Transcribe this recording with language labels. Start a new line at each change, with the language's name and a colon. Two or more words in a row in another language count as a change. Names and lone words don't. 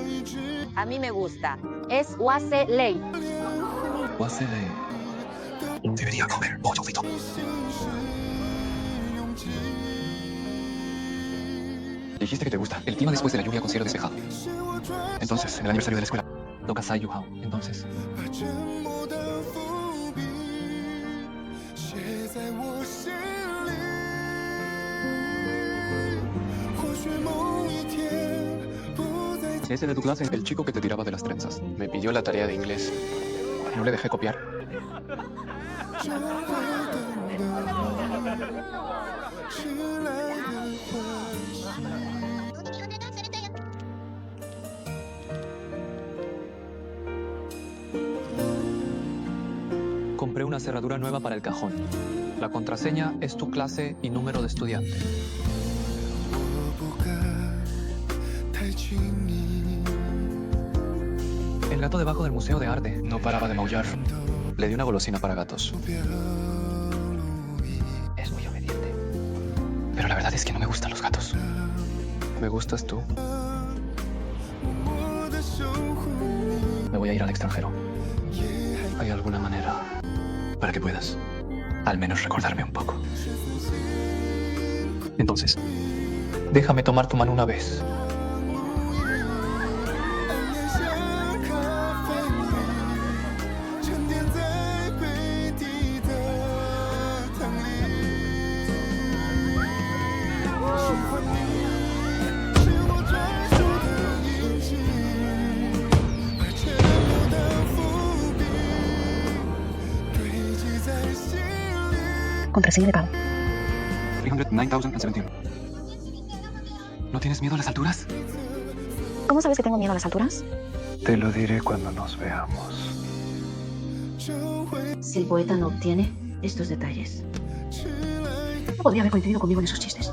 Spanish: A mí me gusta. Es Wase Lei. Debería comer pollo frito. Dijiste que te gusta. El clima después de la lluvia con cielo despejado. Entonces, en el aniversario de la escuela, toca Sai Yu Hao. Entonces,
Chinese: 把沉默的伏笔写在我心里。或许某一天不再
Spanish: ese de tu clase, el chico que te tiraba de las trenzas, me pidió la tarea de inglés. No le dejé copiar.
Chinese: 就会等到迟来的
Spanish: Compré una cerradura nueva para el cajón. La contraseña es tu clase y número de estudiante.
Chinese: 我不敢太轻易。
Spanish: El gato debajo del Museo de Arte no paraba de maullar. Le di una golosina para gatos. Es muy obediente. Pero la verdad es que no me gustan los gatos. Me gustas tú. Me voy a ir al extranjero. ¿Hay alguna manera para que puedas al menos recordarme un poco? Entonces, déjame tomar tu mano una vez.
Chinese: 沉淀在杯底的汤里，喜欢你是我专属的印记，把沉默的伏笔堆积在心里。
Spanish: Contraseña de pago. 309,017. ¿No tienes miedo a las alturas? ¿Cómo sabes que tengo miedo a las alturas? Te lo diré cuando nos veamos. Si el poeta no obtiene estos detalles, no podría haber coincidido conmigo en esos chistes.